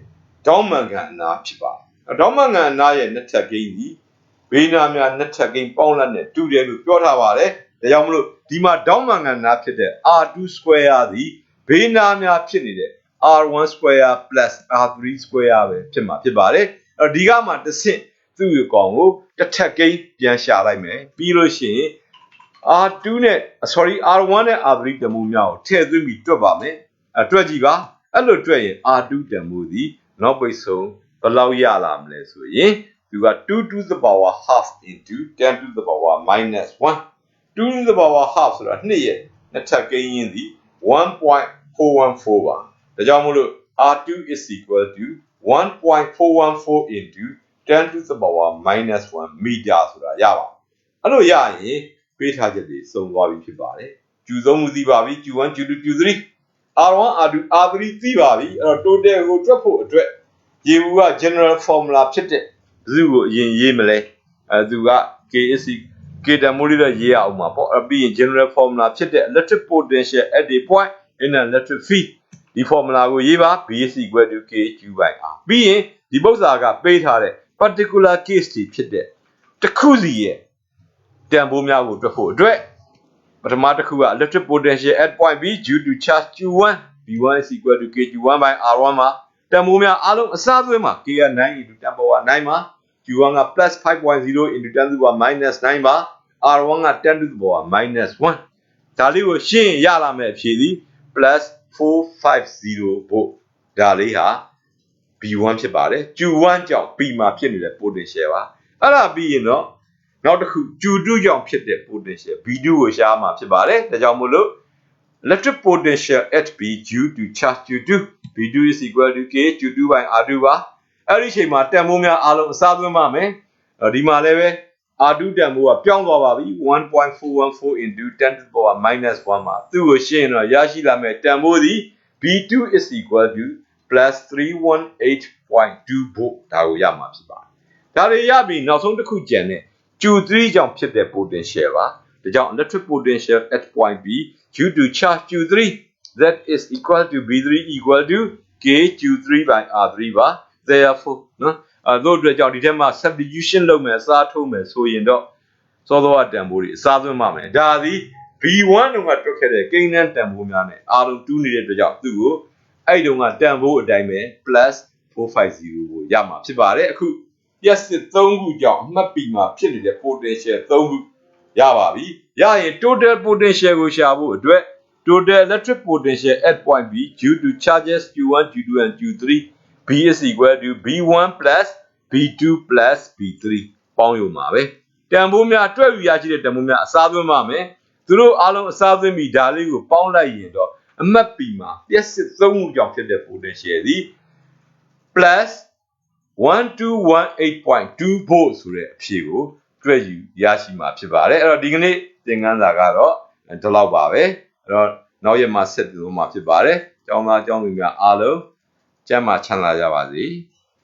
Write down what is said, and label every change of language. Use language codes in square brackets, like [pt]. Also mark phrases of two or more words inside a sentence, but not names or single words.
[my] ဒေါင်းမန်ကန်အနာဖြစ်ပါတယ်ဒေါင်းမန်ကန်အနာရဲ့နှစ်ထပ်ကိန်းဒီဘေးနာများနှစ်ထပ်ကိန်းပေါင်းလိုက်နဲ့တူတယ်လို့ပြောထားပါတယ်ဒါကြောင့်မလို့ဒီမှာဒေါင်းမန်ကန်အနာဖြစ်တဲ့ [en] r2 square [my] သည်ဘေးနာများဖြစ်နေတဲ့ [en] r1 square plus r3 square [my] ပဲဖြစ်မှာဖြစ်ပါတယ်အဲ့ဒီကမှတစ်ဆင့်သူ့ရဲ့ကောင်ကိုတစ်ထပ်ကိန်းပြန်ရှာလိုက်မယ်ပြီးလို့ရှိရင် r1 နဲ့ r3 တန်ဖိုးများကိုထည့်သွင်းပြီးတွက်ပါမယ်တွက်ကြည့်ပါအဲ့လိုတွက်ရင် r2 တန်ဖိုးသည်နောက်ပိတ်ဆုံးဘယ်လောက်ရလာမလဲဆိုရင်သူက [en] 2 to the power half into 10 to the power minus 1 2 to the power half [my] ဆိုတာ2ရဲ့နှစ်ထပ်ကိန်းရင်းသည်1.414ပါဒါကြောင့်မို့လို့ [en] r2 is equal to 1.414 into 10 to the power minus 1 meter [my] ဆိုတာရပါအဲ့လိုရရင်ပေးထားချက်တွေစုံသွားပြီဖြစ်ပါတယ်ကျူ3မှုသိပါပြီ Q1 Q2 Q3 R1 R2 R3 သိပါပြီအဲ့တော့ total ကိုတွက်ဖို့အတွက်ရေဘူးက [en] general formula [my] ဖြစ်တဲ့ဘယ်သူကိုအရင်ရေးမလဲသူက [en] K is K [my] တန်ဖိုးလေးတော့ရေးရအောင်ပါပေါ့ပြီးရင် [en] general formula [my] ဖြစ်တဲ့ [en] electric potential at a point in an electric field [my] ဒီ formula ကိုရေးပါ [en] B is equal to KQ by R [my] ပြီးရင်ဒီပု္ပ္ပစာကပေးထားတဲ့ [en] particular case [my] တွေဖြစ်တဲ့တစ်ခုစီရဲ့တန်ဖိုးများကိုတွက်ဖို့အတွက်ပထမတစ်ခုက [en] electric potential at point B due to charge Q1 B1 is equal to KQ1 by R1 [my] မှာတန်ဖိုးများအားလုံးအစားသွင်းမှာ K က [en] 9 into 10 power 9 [my] မှာ Q1 က [en] plus 5.0 into 10 to the power minus 9 [my] ပါ R1 က [en] 10 to the power minus 1 [my] ဒါလေးကိုရှင်းရလာမယ့်အဖြေသည် plus 450 volt ဒါလေးဟာ B1 ဖြစ်ပါတယ် Q1 ကြောင့် B မှာဖြစ်နေတဲ့ potential ပါအဲ့ဒါပြီးရင်တော့နောက်တစ်ခု Q2 ကြော င့်ဖြစ်တဲ့ potential B2 ကိုရှားမှာဖြစ်ပါတယ်ဒါကြောင့်မို့လို့ [en] electric potential at B due to charge Q2 B2 is equal to K Q2 by R2 [my] ပါအဲ့ဒီအချိန်မှာတန်ဖိုးများအားလုံးအစားသွင်းပါမယ်ဒီမှာလည်းပဲ R2 တန်ဖိုးကပြောင်းသွားပါပြီ [en] 1.414 into 10 to the power minus 1 [my] မှာသူ့ကိုရှင်းတော့ရရှိလာမယ့်တန်ဖိုးသည် [en] B2 is equal to plus [my] 318.2 volt ဒါကိုရမှာဖြစ်ပါတယ်ဒါတွေရပြီးနောက်ဆုံးတစ်ခုကျန်တဲ့ Q3 ကြောင့်ဖြစ်တဲ့ potential ပါဒါကြောင့် [en] electric potential at point B due to charge Q3 that is equal to B3 equal to K Q3 by R3 [my] ပါ therefore နော်တို့အတွက်ကြောင့်ဒီထဲမှာ substitution လုပ်မယ်အ စားထိုးမယ်ဆိုရင်တော့စောစောကတန်ဖိုးတွေအစားသွင်းပါမယ်ဒါသည် B1 တုန်းကတွက်ခဲ့တဲ့ကိန်းတန်းတန်ဖိုးများနဲ့အားလုံးတူးနေတဲ့အတွက်ကြောင့်သူ့ကိုအဲ့တုန်းကတန်ဖိုးအတိုင်းပဲ plus 450ကိုရမှာဖြစ်ပါတယ်အခုပြည့်စစ်3ခုကြောင့်အမှတ်ပြီးမှာဖြစ်နေတဲ့ potential 3ခုရပါပြီရရင် total potential ကိုရှာဖို့အတွက် [en] total electric potential at point B due to charges Q1 Q2 and Q3 B is equal to B1 plus B2 plus B3 [my] ပေါင်းရုံပါပဲတန်ဖိုးများတွက်ယူရရှိတဲ့တန်ဖိုးများအစားသွင်းပါမယ်သူတို့အားလုံးအစားသွင်းပြီးဒါလေးကိုပေါင်းလိုက်ရင်တော့အမှတ်ပြီးမှာပြည့်စစ်3ခုကြောင့်ဖြစ်တဲ့ potential သည် plus 1218.2 volt ဆိုတဲ့အဖြေကိုတွက်ယူရရှိမှာဖြစ်ပါတယ်အဲ့တော့ဒီကနေ့သင်ခန်းစာကတော့ဒီလောက်ပါပဲအဲ့တော့နောက်ရက်မှာဆက်ပြီးတော့မှာဖြစ်ပါတယ်ကျောင်းသားကျောင်းသူများအားလုံးကျန်းမာချမ်းသာကြပါစေ